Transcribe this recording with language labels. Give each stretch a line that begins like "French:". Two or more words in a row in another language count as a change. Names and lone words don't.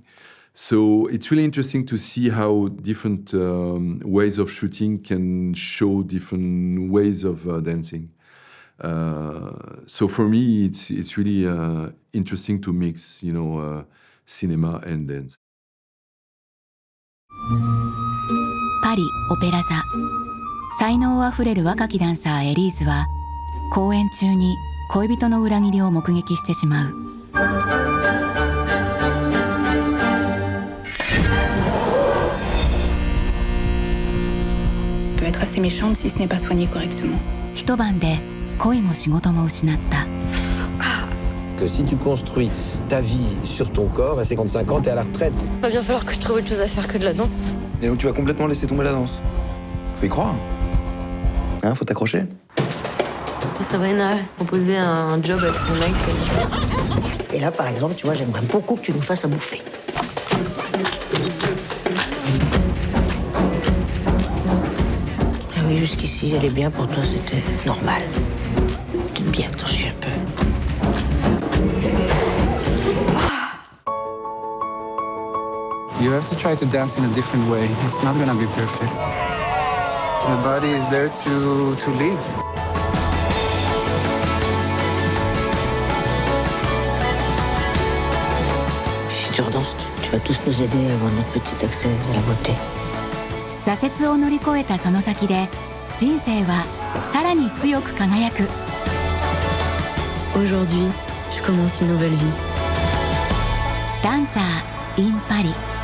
English: So it's really interesting to see how different ways of shooting can show different ways of dancing. So for me, it's really interesting to mix, cinema and dance.
Japanese: パリ・オペラ座。才能あふれる若きダンサーエリーズは、公演中に恋人の裏切りを目撃してしまう。
French: peut être assez méchante si ce n'est pas soigné correctement.
Japanese: 一晩で恋も仕事も失った。
French: Que si tu construis ta vie sur ton corps, à 55 ans, t'es à la retraite. Il va bien falloir que je trouve autre chose à faire que de la danse. Et donc tu vas complètement laisser tomber la danse. Faut y croire. Hein, faut t'accrocher. Sabrina proposé un job avec son mec. Et là, par exemple, tu vois, j'aimerais beaucoup que tu nous fasses à bouffer. Ah oui, jusqu'ici, elle est bien pour toi, c'était normal. T'aimes bien que t'en chies un peu.
English: You have to try to dance in a different way. It's not gonna be perfect. The body is there to live.
French: Si tu redanses, tu vas tous nous aider à avoir notre petit accès à la beauté.
Japanese: 挫折を乗り越えたその先で、人生はさらに強く輝く。
French: Aujourd'hui, je commence une nouvelle vie.
Japanese: ダンサー in パリ。